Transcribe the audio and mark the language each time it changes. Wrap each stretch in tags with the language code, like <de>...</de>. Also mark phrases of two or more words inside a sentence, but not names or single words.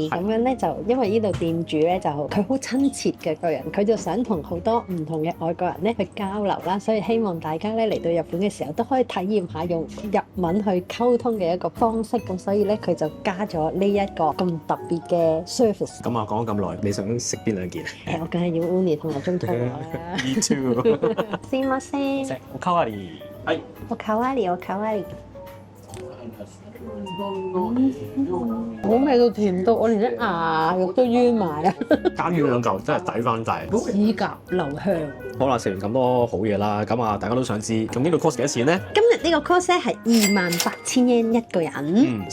<yue>咁樣咧就因為呢度店主咧就佢好親切嘅個人，佢就想同好多唔同嘅外國人咧去交流啦，所以希望大家咧嚟到日本嘅時候都可以體驗下用日文去溝通嘅一個方式。咁所以咧佢就加咗呢一個咁特別嘅 service。咁啊講咗咁耐，你想食邊2件？我梗係要 uni 同埋中推啦。</yue> <en>Me too。</en> <ja>すいません。おかわり。はい。おかわりおかわり。</ja> <yue>好味到甜到，我連啲牙肉都冤埋啊！加呢2嚿真係抵翻晒。指甲留香。好啦，食完咁多好嘢啦，咁啊大家都想知，咁呢個 course 幾多錢咧？今日呢個 course 咧係28,000 yen 一個人。</yue>